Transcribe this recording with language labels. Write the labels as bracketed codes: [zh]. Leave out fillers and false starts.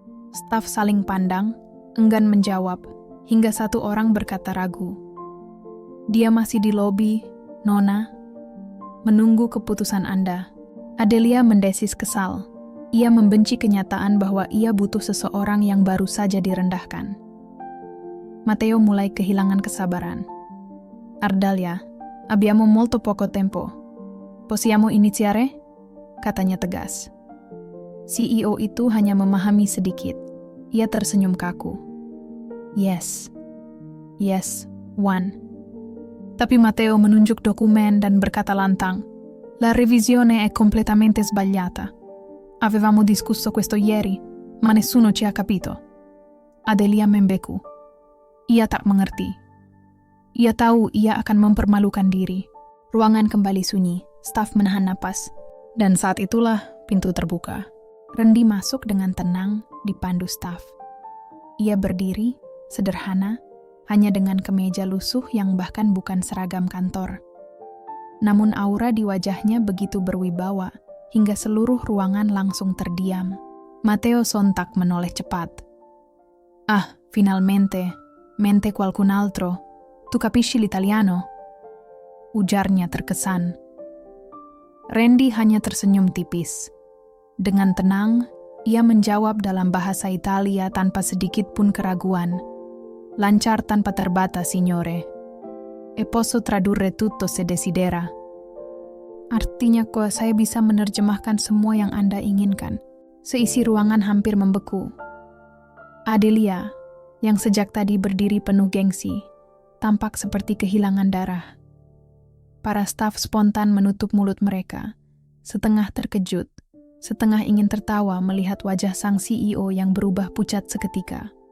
[id] Staf saling pandang, enggan menjawab, hingga satu orang berkata ragu. Dia masih di lobi, Nona, menunggu keputusan Anda. Adelia mendesis kesal. Ia membenci kenyataan bahwa ia butuh seseorang yang baru saja direndahkan. Matteo mulai kehilangan kesabaran. [it] Ardalia, abbiamo molto poco tempo. Possiamo iniziare? [id] Katanya tegas. CEO itu hanya memahami sedikit. Ia tersenyum kaku. [en] Yes, one. [id] Tapi Matteo menunjuk dokumen dan berkata lantang, [it] La revisione è completamente sbagliata. Avevamo discusso questo ieri, ma nessuno ci ha capito. [id] Adelia membeku. Ia tak mengerti. Ia tahu ia akan mempermalukan diri. Ruangan kembali sunyi, staf menahan napas. Dan saat itulah pintu terbuka. Randy masuk dengan tenang dipandu staf. Ia berdiri, sederhana, hanya dengan kemeja lusuh yang bahkan bukan seragam kantor. Namun aura di wajahnya begitu berwibawa, hingga seluruh ruangan langsung terdiam. Matteo sontak menoleh cepat. [it] Ah, finalmente, mente qualcun altro. Tu capisci l'italiano? [id] Ujarnya terkesan. Randy hanya tersenyum tipis. Dengan tenang, ia menjawab dalam bahasa Italia tanpa sedikit pun keraguan. Lancar tanpa terbatas, signore. [it] E posso tradurre tutto se desidera. [id] Artinya kok saya bisa menerjemahkan semua yang Anda inginkan. Seisi ruangan hampir membeku. Adelia, yang sejak tadi berdiri penuh gengsi, tampak seperti kehilangan darah. Para staf spontan menutup mulut mereka, setengah terkejut, setengah ingin tertawa melihat wajah sang CEO yang berubah pucat seketika.